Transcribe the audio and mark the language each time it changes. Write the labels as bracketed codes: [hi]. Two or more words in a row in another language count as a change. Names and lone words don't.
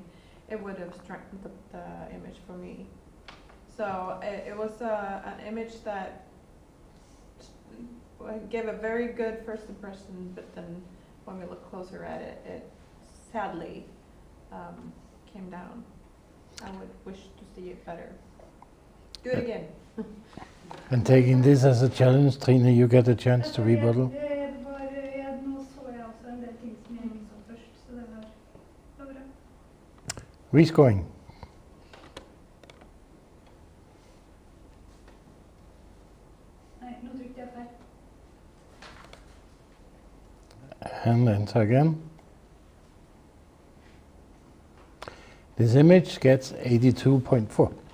[en] It would have strengthened the image for me. So it was an image that gave a very good first impression, but then when we look closer at it, it sadly came down. I would wish to see it better. Do it again. And taking this as a challenge, Trine, you get a chance to rebuttal. [no] Nå så jeg også en del ting som jeg ikke så først, så det var bra. Rescoring. Nei, nå trykte jeg feil. [en] And enter again. This image gets 82.4.